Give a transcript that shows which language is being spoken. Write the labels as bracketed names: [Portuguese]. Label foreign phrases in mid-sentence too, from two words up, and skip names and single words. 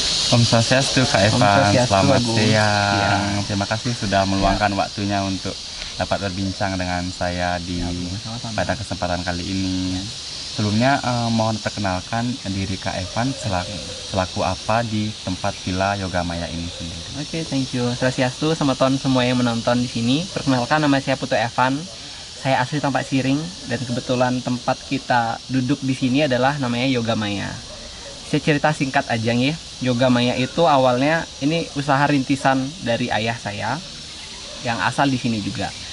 [Indonesian] Om Swastiastu Kak Om Evan, Swastiastu, selamat Bu. siang. Ya. Terima kasih sudah meluangkan waktunya untuk dapat berbincang dengan saya di Sama-sama. pada kesempatan kali ini. Sebelumnya mohon perkenalkan diri Kak Evan selaku apa di tempat Villa Yoga Maya ini sendiri. Oke, [English] thank you. [Indonesian] Swastiastu, selamat tahun semua yang menonton di sini. Perkenalkan, nama saya Putu Evan. Saya asli Tampak Siring dan kebetulan tempat kita duduk di sini adalah namanya Yoga Maya. Saya cerita singkat aja ya. Yoga Maya itu awalnya ini usaha rintisan dari ayah saya yang asal di sini juga.